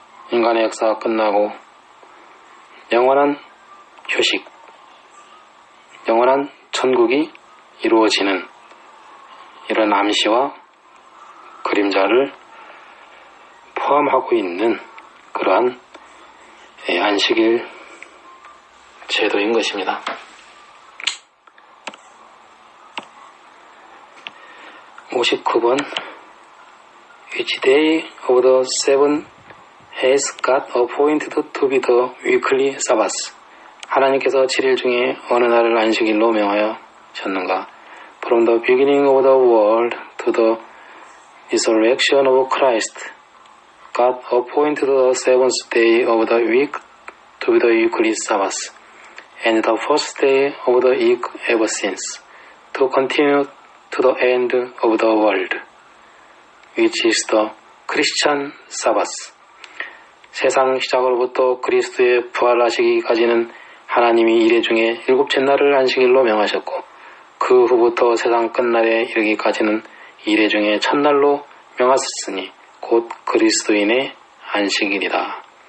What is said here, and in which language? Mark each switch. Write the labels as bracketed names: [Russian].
[Korean] 인간의 역사가 끝나고 영원한 휴식, 영원한 천국이 이루어지는 이런 암시와 그림자를 포함하고 있는 그러한 안식일 제도인 것입니다. [English] 59번 Which day of the seven has God appointed to be the weekly Sabbath? [Korean] 하나님께서 7일 중에 어느 날을 안식일로 명하셨는가? [English] From the beginning of the world to the resurrection of Christ, God appointed the seventh day of the week to be the weekly Sabbath, and the first day of the week ever since, to continue to the end of the world, which is the Christian Sabbath. [Korean] 세상 시작으로부터 그리스도의 부활하시기까지는 하나님이 이래 중에 일곱째 날을 안식일로 명하셨고 그 후부터 세상 끝날에 이르기까지는 이래 중에 첫날로 명하셨으니 곧 그리스도인의 안식일이다.